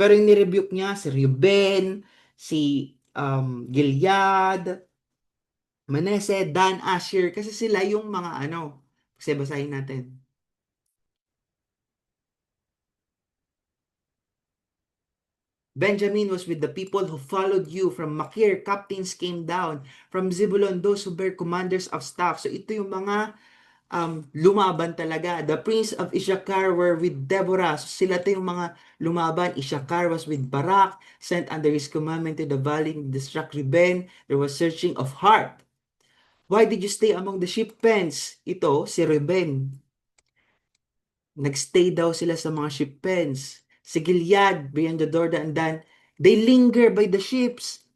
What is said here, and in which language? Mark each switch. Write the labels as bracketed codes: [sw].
[tl] Pero yung nirebuke niya si Reuben, si Gilead, Manasseh, Dan, Asher, kasi sila yung mga kasi basahin natin. [en] Benjamin was with the people who followed you. From Makir, captains came down. From Zebulun, those who bear commanders of staff. [tl] So ito yung mga lumaban talaga. [en] The prince of Issachar were with Deborah. So [tl] sila ito yung mga lumaban. [en] Issachar was with Barak, sent under his commandment to the valley, distract Reuben. There was searching of heart. Why did you stay among the sheep pens? [tl] Ito, si Reuben. Nagstay daw sila sa mga sheep pens. [en] Si Gilead, beyond the Jordan, and Dan, they linger by the ships.